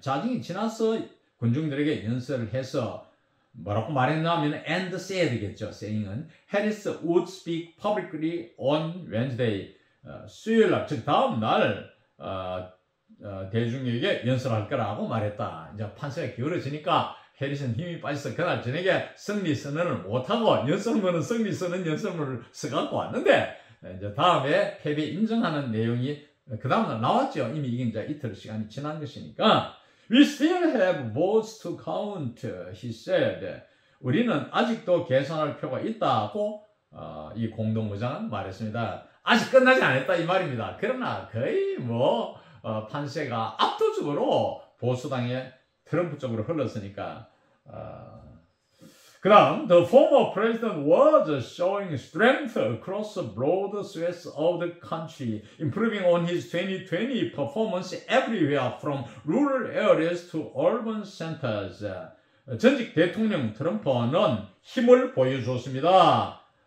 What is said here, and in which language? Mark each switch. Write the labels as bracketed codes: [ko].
[ko] 자정이 지나서 군중들에게 연설을 해서 뭐라고 말했냐면 and said겠죠. [en] saying은 Harris would speak publicly on Wednesday. [ko] 수요일날 즉 다음 날 대중에게 연설할 거라고 말했다. 이제 판세가 기울어지니까 해리슨 힘이 빠져서 그날 저녁에 승리 선언을 못하고 연설문은 승리 선언 연설문을 써갖고 왔는데 이제 다음에 패배 인정하는 내용이 그 다음날 나왔죠. 이미 이게 이제 이틀 시간이 지난 것이니까. [en] We still have votes to count, he said. [ko] 우리는 아직도 계산할 표가 있다고 이 공동의장은 말했습니다. 아직 끝나지 않았다 이 말입니다. 그러나 거의 판세가 압도적으로 보수당의 트럼프 쪽으로 흘렀으니까. 그 다음, [en] the former president was showing strength across broad swaths of the country, improving on his 2020 performance everywhere from rural areas to urban centers. [ko] 전직 대통령 트럼프는 힘을 보여줬습니다.